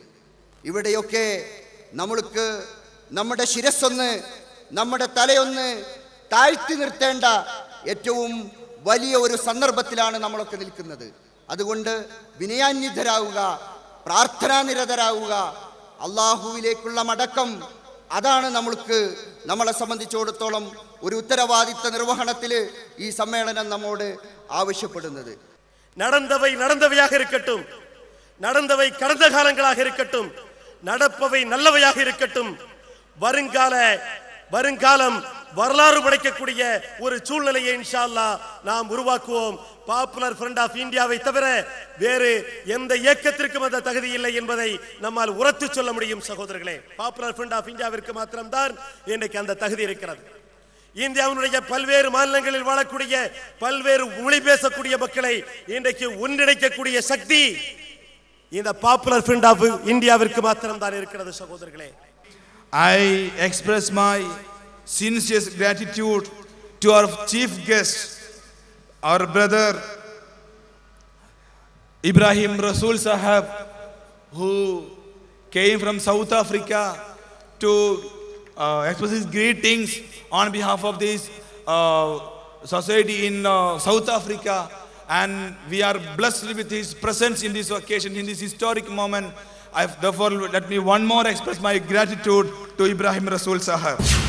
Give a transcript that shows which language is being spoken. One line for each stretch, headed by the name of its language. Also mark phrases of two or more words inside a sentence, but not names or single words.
Malayalam: ഇവിടെയൊക്കെ നമ്മൾക്ക് നമ്മുടെ ശിരസ്സൊന്ന്, നമ്മുടെ തലയൊന്ന് താഴ്ത്തി നിർത്തേണ്ട ഏറ്റവും വലിയ ഒരു സന്ദർഭത്തിലാണ് നമ്മളൊക്കെ നിൽക്കുന്നത്. അതുകൊണ്ട് വിനയാന്വിതരാവുക, പ്രാർത്ഥനാനിരതരാവുക, അള്ളാഹുവിലേക്കുള്ള മടക്കം, അതാണ് നമ്മളെ സംബന്ധിച്ചിടത്തോളം ഒരു ഉത്തരവാദിത്ത നിർവഹണത്തിൽ ഈ സമ്മേളനം നമ്മോട് ആവശ്യപ്പെടുന്നത്.
Tamil: நடந்தவை நடந்தவையாக இருக்கட்டும், நடந்தவை கடந்த காலங்களாக இருக்கட்டும், நடப்பவை நல்லவையாக இருக்கட்டும். வருங்காலம் வரலாறு படைக்கக்கூடிய ஒரு சூழ்நிலையை
Arabic: إن شاء الله
Tamil: நாம் உருவாக்குவோம். பாப்புலர் ஃப்ரண்ட் ஆஃப் இந்தியாவை தவிர வேறு எந்த இயக்கத்திற்கும் அந்த தகுதி இல்லை என்பதை நம்மால் உரத்து சொல்ல முடியும் சகோதரர்களே. பாப்புலர் ஃப்ரண்ட் ஆஃப் இந்தியாவிற்கு மாத்திரம்தான் இன்றைக்கு அந்த தகுதி இருக்கிறது. இந்தியாவினுடைய பல்வேறு மாநிலங்களில் வாழக்கூடிய பல்வேறு மொழி பேசக்கூடிய மக்களை இன்றைக்கு ஒன்றிணைக்கக்கூடிய சக்தி இந்த பாப்புலர் ஃப்ரண்ட் ஆஃப் இந்தியாவிற்கு மாத்திரம்தான் இருக்கிறது சகோதரர்களே.
English: I express my sincere gratitude to our chief guest, our brother Ibrahim Rasool Sahab, who came from South Africa to express his greetings on behalf of this society in South Africa, and we are blessed with his presence in this occasion, in this historic moment. Therefore, let me one more express my gratitude to Ibrahim Rasool Sahab.